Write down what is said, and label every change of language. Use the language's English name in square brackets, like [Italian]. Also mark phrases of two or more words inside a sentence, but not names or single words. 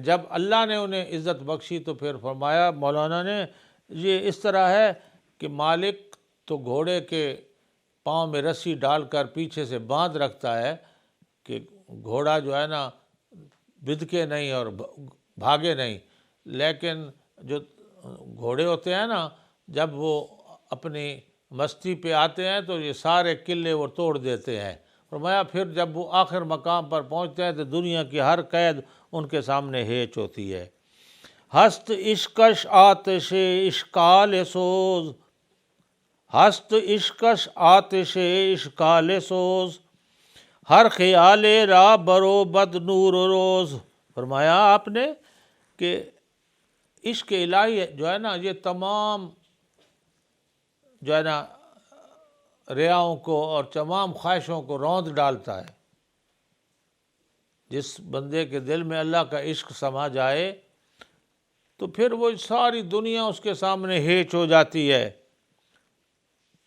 [Urdu] جب اللہ نے انہیں عزت بخشی تو پھر فرمایا مولانا نے، یہ اس طرح ہے کہ مالک تو گھوڑے کے پاؤں میں رسی ڈال کر پیچھے سے باندھ رکھتا ہے کہ گھوڑا جو ہے نا بدکے نہیں اور بھاگے نہیں، لیکن جو گھوڑے ہوتے ہیں نا جب وہ اپنی مستی پہ آتے ہیں تو یہ سارے قلعے وہ توڑ دیتے ہیں۔ فرمایا پھر جب وہ آخر مقام پر پہنچتے ہیں تو دنیا کی ہر قید ان کے سامنے ہیچ ہوتی ہے۔ [Persian] ہست عشقش آتش اشکال سوز، ہست عشقش آتش اشکال سوز، ہر خیال را برو بد نور روز۔ [Urdu] فرمایا آپ نے کہ عشق الہی جو ہے نا یہ تمام جو ہے نا ریاؤں کو اور تمام خواہشوں کو روند ڈالتا ہے۔ جس بندے کے دل میں اللہ کا عشق سما جائے تو پھر وہ ساری دنیا اس کے سامنے ہیچ ہو جاتی ہے۔